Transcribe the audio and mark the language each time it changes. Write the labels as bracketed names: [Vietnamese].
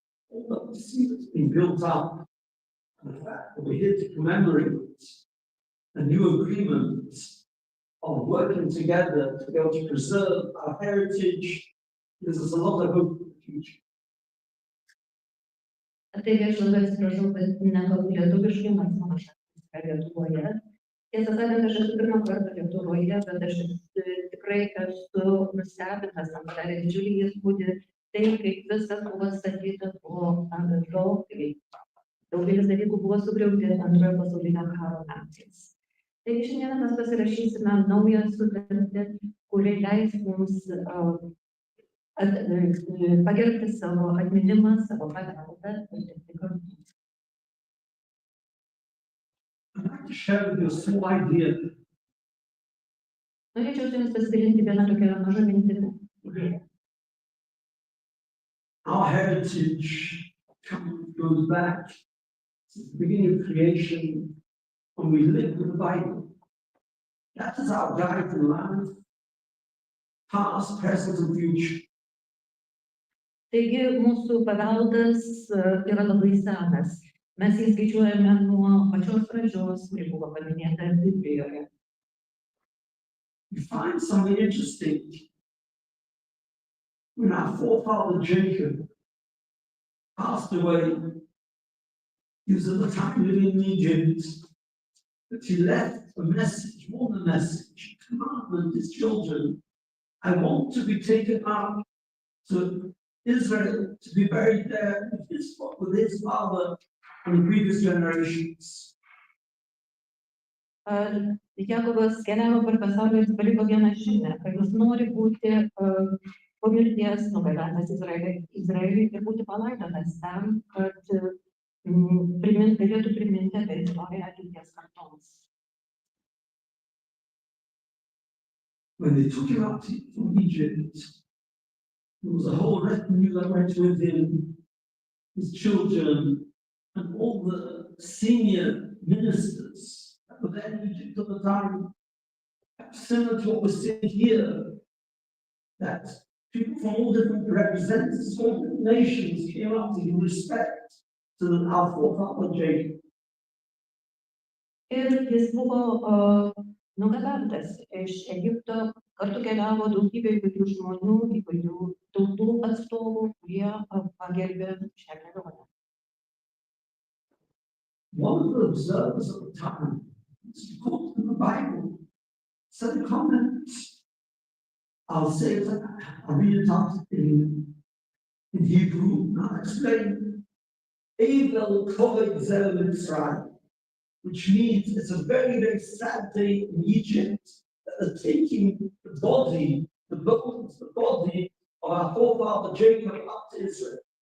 [English] All that we see that's been built up, and the fact that we're here to commemorate a new agreement of working together to be able to preserve our heritage, gives us a lot of hope for the future. [Lithuanian] Tai aš labai atsiprašau, kad nekalbu lietuviškai, nors mano šaknis yra Lietuvoje. Tiesą sakant, aš esu pirmą kartą Lietuvoje, bet aš tikrai esu nustebintas, man padarė didžiulį įspūdį, tai kaip viskas buvo statyta po atgal, kai daugelis dalykų buvo sugriauti Antrojo pasaulinio karo metais. Taigi šiandien mes pasirašysime naują sutartį, kuri leis mums pagerbti savo atminimą, savo paveldą ir dirbti kartu. [English] I'd like to share with you a small idea. [Lithuanian] Norėčiau su jumis pasidalinti vieną tokią mažą mintį. [English] Our heritage goes back to the beginning of creation when we lived with the Bible. That is our guide in life, past, present, and future. [Lithuanian] Taigi mūsų paveldas yra labai senas. Mes jį skaičiuojame nuo pačios pradžios, kuri buvo paminėta Biblijoje. [English] We find something interesting. When our forefather Jacob passed away, he was at the time living in Egypt, but he left a message, more than a message, a commandment to his children. I want to be taken up to Israel, to be buried there with his father and the previous generations. [Lithuanian] Jakobas keliavo per pasaulį ir paliko vieną žinią, kad jis nori būti po mirties nugabentas Izraeliui ir būti palaidotas tam, kad galėtų priminti apie istoriją ateities kartoms. [English] When they took him out from Egypt, there was a whole retinue that went with him, his children, and all the senior ministers that were there in Egypt at the time. Similar to what we're seeing here, that people from all different representatives, all different nations came up to give respect to our forefather Jacob. [Lithuanian] Ir jis buvo nugabentas iš Egipto, kartu keliavo daugybė įvairių žmonių, įvairių tautų atstovų, kurie pagerbė šią kelionę. [English] One of the observers at the time, according to the Bible, said a comment. I'll say it, I'll read it out in Hebrew, and I'll explain. [Hebrew] Evel Koved Zel Mitzrayim, [English] which means it's a very, very sad day in Egypt that they're taking the body, the bones, the body of our forefather Jacob up to Israel.